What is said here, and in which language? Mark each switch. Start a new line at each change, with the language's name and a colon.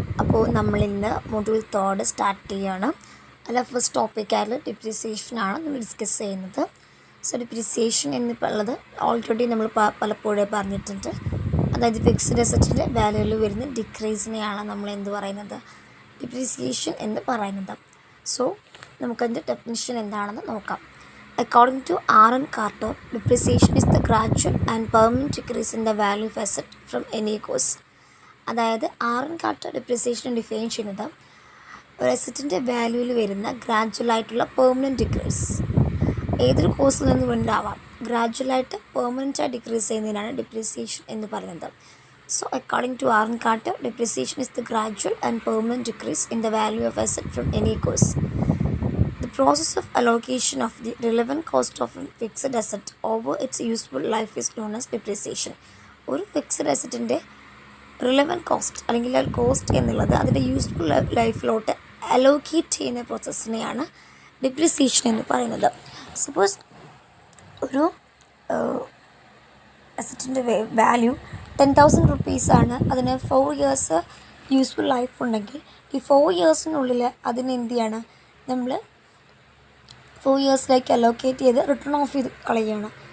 Malayalam: അപ്പോൾ നമ്മളിന്ന് module 3 start ചെയ്യുകയാണ്. അല്ല, ഫസ്റ്റ് ടോപ്പിക്കായിട്ട് ഡിപ്രിസിയേഷനാണ് നമ്മൾ ഡിസ്കസ് ചെയ്യുന്നത്. സോ ഡിപ്രിസിയേഷൻ എന്നിട്ടുള്ളത് ഓൾറെഡി നമ്മൾ പലപ്പോഴും പറഞ്ഞിട്ടുണ്ട്. അതായത് ഫിക്സ്ഡ് അസറ്റിൻ്റെ വാല്യൂവിൽ വരുന്ന ഡിക്രീസിനെയാണ് നമ്മൾ എന്ത് പറയുന്നത്, ഡിപ്രിസിയേഷൻ എന്ന് പറയുന്നത്. സോ നമുക്കതിൻ്റെ ഡെഫിനിഷൻ എന്താണെന്ന് നോക്കാം.
English: According to R.N. Carter, depreciation is the gradual and permanent decrease in the value of asset from any cause.
Malayalam: അതായത് R.N. Carter ഡിപ്രിസിയേഷൻ ഡിഫൈൻ ചെയ്യുന്നത് ഒരു അസറ്റിൻ്റെ വാല്യൂവിൽ വരുന്ന ഗ്രാജുവലായിട്ടുള്ള പെർമനൻറ്റ് ഡിക്രീസ്, ഏതൊരു കോഴ്സിൽ നിന്ന് ഉണ്ടാവാം, ഗ്രാജുവലായിട്ട് പെർമനൻറ്റായി ഡിക്രീസ് ചെയ്യുന്നതിനാണ് ഡിപ്രിസിയേഷൻ എന്ന് പറയുന്നത്.
English: So according to R.N. Carter, depreciation is the gradual and permanent decrease in the value of asset from any cause. The process of allocation of the relevant cost of a fixed asset over its useful life is known as depreciation.
Malayalam: ഒരു fixed അസറ്റിൻ്റെ relevant cost അല്ലെങ്കിൽ ആ cost എന്നുള്ളത് അതിൻ്റെ useful ലൈഫിലോട്ട് allocate ചെയ്യുന്ന പ്രോസസ്സിനെയാണ് depreciation എന്ന് പറയുന്നത്. Suppose ഒരു അസറ്റിൻ്റെ value 10,000 റുപ്പീസാണ്, അതിന് 4 ഇയേഴ്സ് യൂസ്ഫുൾ ലൈഫ് ഉണ്ടെങ്കിൽ ഈ 4 ഇയേഴ്സിനുള്ളിൽ അതിന് എന്ത് ചെയ്യാണ്, നമ്മൾ 4 ഇയേഴ്സിലേക്ക് അലോക്കേറ്റ് ചെയ്ത് റിട്ടേൺ ഓഫ് ചെയ്ത് കളയുകയാണ്.